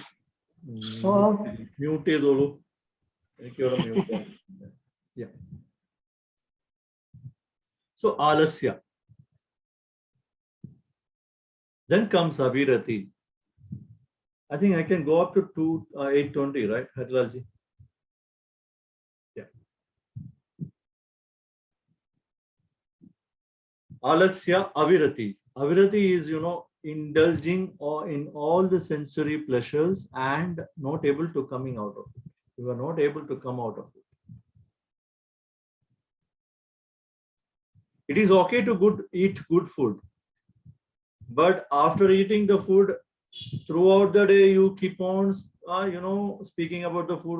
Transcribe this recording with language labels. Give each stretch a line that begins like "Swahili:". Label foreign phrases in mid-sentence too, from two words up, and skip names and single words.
English: Mute is all. Yeah. So alasya. Then comes avirati. I think I can go up to 820, right, Hatlalji? Yeah.
Hindi: आलस्य अविरति.
English: Avirati is, indulging or in all the sensory pleasures and not able to coming out of it. You are not able to come out of it. It is okay to eat good food, but after eating the food, throughout the day you keep on, speaking about the food.